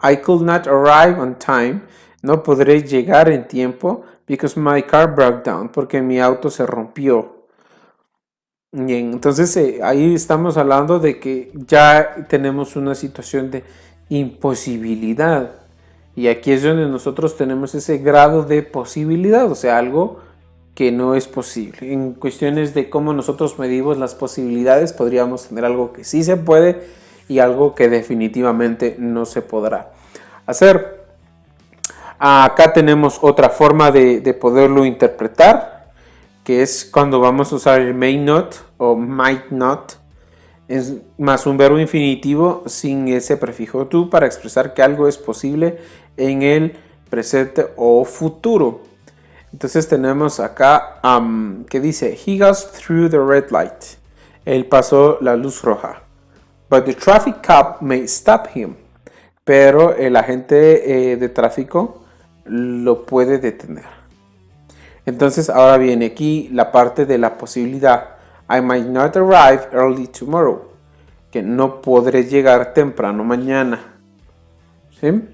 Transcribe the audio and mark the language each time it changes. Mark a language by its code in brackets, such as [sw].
[en] I could not arrive on time. [es] No podré llegar en tiempo [en] because my car broke down. [es] Porque mi auto se rompió. Bien, entonces ahí estamos hablando de que ya tenemos una situación de imposibilidad. Y aquí es donde nosotros tenemos ese grado de posibilidad, o sea, algo que no es posible. En cuestiones de cómo nosotros medimos las posibilidades, podríamos tener algo que sí se puede y algo que definitivamente no se podrá hacer. Acá tenemos otra forma de poderlo interpretar, que es cuando vamos a usar el may not o might not, es más un verbo infinitivo sin ese prefijo to para expresar que algo es posible en el presente o futuro. Entonces tenemos acá que dice, [en] he goes through the red light. [es] Él pasó la luz roja. [en] But the traffic cop may stop him. [es] Pero el agente de tráfico lo puede detener. Entonces ahora viene aquí la parte de la posibilidad. [en] I might not arrive early tomorrow. [es] Que no podré llegar temprano mañana. ¿Sí?